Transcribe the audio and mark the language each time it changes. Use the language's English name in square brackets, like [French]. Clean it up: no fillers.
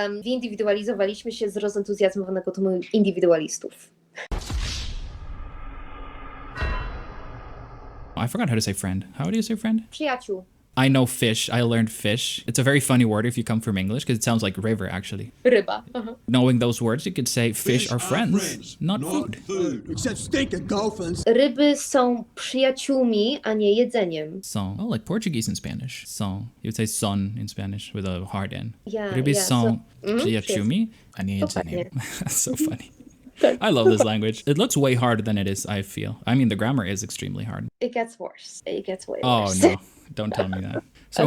[Polish] Windywidualizowaliśmy się z rozentuzjazmowanego tłumu indywidualistów. [English] I forgot how to say friend. How do you say friend? [Polish] Przyjaciół. [English] I know fish. I learned fish. It's a very funny word if you come from English because it sounds like river, actually. [Polish] Ryba. [English] Knowing those words, you could say fish are friends, not food. Except stinking dolphins. [Polish] Ryby są przyjaciółmi, a nie jedzeniem. [English] Son. Oh, like Portuguese in Spanish. Son. You would say son in Spanish with a hard N. Yeah, [Polish] Ryby [English] yeah, [Polish] są [English] so- [Polish] przyjaciółmi, a nie Dokładnie. [English] jedzeniem. That's so funny. I love this language. It looks way harder than it is, I feel. I mean, the grammar is extremely hard. It gets worse. It gets way Oh, worse. no. Don't tell me that. So,